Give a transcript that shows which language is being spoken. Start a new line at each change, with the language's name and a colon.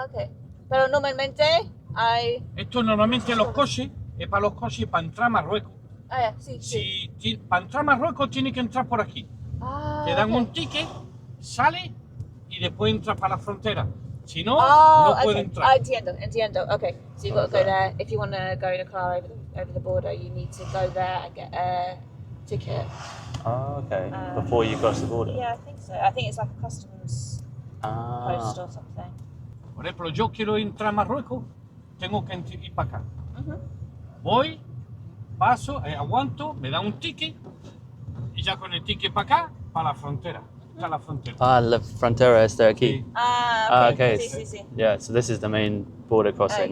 Spanish: Okay. Pero normalmente hay... Esto normalmente los coches, es para los coches para entrar a Marruecos. Sí. Si para entrar a Marruecos tiene que entrar por aquí. Te dan un ticket, sale y después entras para la frontera. Si no, no puede entrar. Entiendo.
English: Okay, so you've got to go there. If you want to go in a car over the border, you need to go there and get a ticket. Oh, okay. Before you cross the border? Yeah, I think so. I think it's like a customs post or something.
Spanish: Por ejemplo, yo quiero entrar a Marruecos, tengo que ir para acá. Voy, paso, aguanto, me da un ticket y ya con el ticket para acá, para la frontera. está la frontera. Ah, la frontera está aquí. Sí.
English: Ah, okay. okay.
Spanish: Sí, sí, sí.
English: Yeah, so this is the main border crossing